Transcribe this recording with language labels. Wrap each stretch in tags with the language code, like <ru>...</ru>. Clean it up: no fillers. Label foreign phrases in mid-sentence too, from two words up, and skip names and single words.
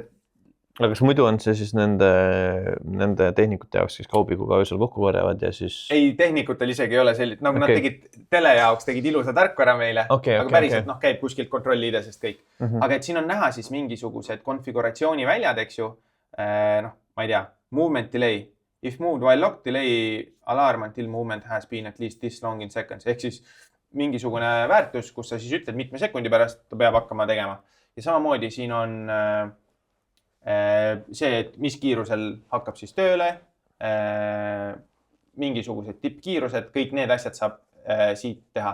<et>Aga kas muidu on see siis nende tehnikute jaoks, kes kaubikuga öösel kokku korjavad ja siis... Ei, tehnikutel isegi ei ole selline, nagu nad tegid tele jaoks, tegid ilusa tarkvara meile, aga päriselt käib kuskilt kontrolliidesest kõik. Aga et siin on näha siis mingisugused konfiguratsiooniväljad, eks ju, ma ei tea,</et> <en>movement delay. If moved while locked, delay alarm until movement has been at least this long in seconds.</en> <et>Ehk siis mingisugune väärtus, kus sa siis ütled mitme sekundi pärast, ta peab hakkama tegema. Ja samamoodi siin on see, et mis kiirusel hakkab siis tööle, mingisugused tippkiirused, kõik need asjad saab siit teha.</et>